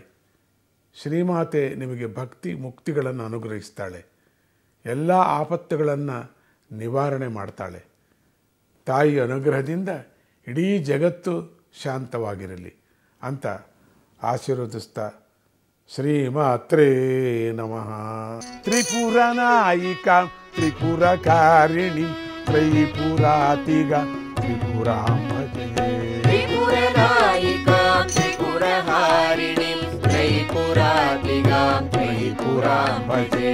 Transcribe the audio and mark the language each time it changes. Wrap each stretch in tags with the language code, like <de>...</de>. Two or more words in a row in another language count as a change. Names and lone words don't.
<kn>ಶ್ರೀಮಾತೆ ನಿಮಗೆ ಭಕ್ತಿ ಮುಕ್ತಿಗಳನ್ನು ಅನುಗ್ರಹಿಸ್ತಾಳೆ. ಎಲ್ಲ ಆಪತ್ತುಗಳನ್ನು ನಿವಾರಣೆ ಮಾಡ್ತಾಳೆ. ತಾಯಿ ಅನುಗ್ರಹದಿಂದ ಇಡೀ ಜಗತ್ತು ಶಾಂತವಾಗಿರಲಿ ಅಂತ ಆಶೀರ್ವದಿಸ್ತಾ</kn> <sa>ಶ್ರೀಮಾತ್ರೇ ನಮಃ. ತ್ರಿಪುರನಾಯಿಕ ತ್ರಿಪುರಕಾರಿಣಿ ತ್ರೈಪುರಾತಿಗ ತ್ರಿಪುರಾಂ ಭಜೆ. ತ್ರಿಪುರನಾಯಿಕ ತ್ರಿಪುರಹಾರಿಣಿ ತ್ರೈಪುರಾತಿಗ ತ್ರಿಪುರಾಂ ಭಜೆ.</sa>